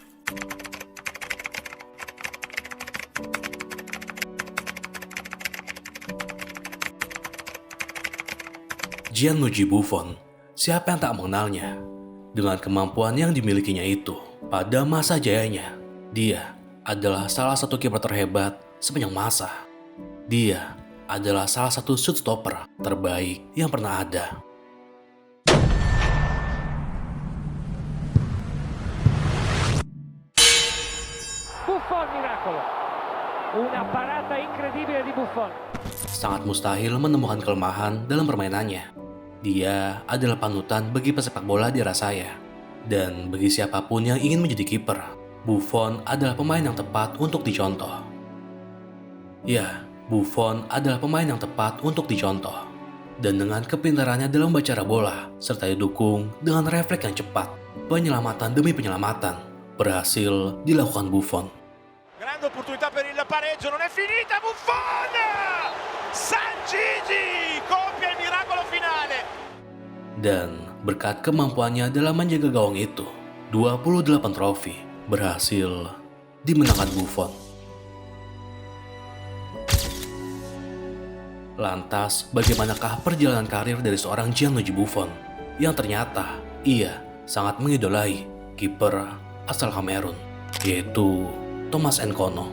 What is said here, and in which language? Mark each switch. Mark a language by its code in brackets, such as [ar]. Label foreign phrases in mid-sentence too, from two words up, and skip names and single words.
[id] Gianluigi Buffon, siapa yang tak mengenalnya? Dengan kemampuan yang dimilikinya itu, pada masa jayanya, dia adalah salah satu kiper terhebat sepanjang masa. Dia adalah salah satu [en] shoot stopper [id] terbaik yang pernah ada. [it] Buffon miracolo. Una parata incredibile di Buffon. [id] Sangat mustahil menemukan kelemahan dalam permainannya. Dia adalah panutan bagi pesepak bola di era saya. Dan bagi siapapun yang ingin menjadi kiper, Buffon adalah pemain yang tepat untuk dicontoh. Ya, Buffon adalah pemain yang tepat untuk dicontoh. Dan dengan kepintarannya dalam membaca arah bola, serta didukung dengan refleks yang cepat, penyelamatan demi penyelamatan berhasil dilakukan Buffon. [it] Grande opportunità per il pareggio, non è finita, Buffon! San Gigi compie il miracolo finale. [id] Dan berkat kemampuannya dalam menjaga gawang itu, 28 trofi berhasil dimenangkan Buffon. Lantas, bagaimanakah perjalanan karir dari seorang Gianluigi Buffon yang ternyata ia sangat mengidolai kiper asal Kamerun, yaitu Thomas Nkono.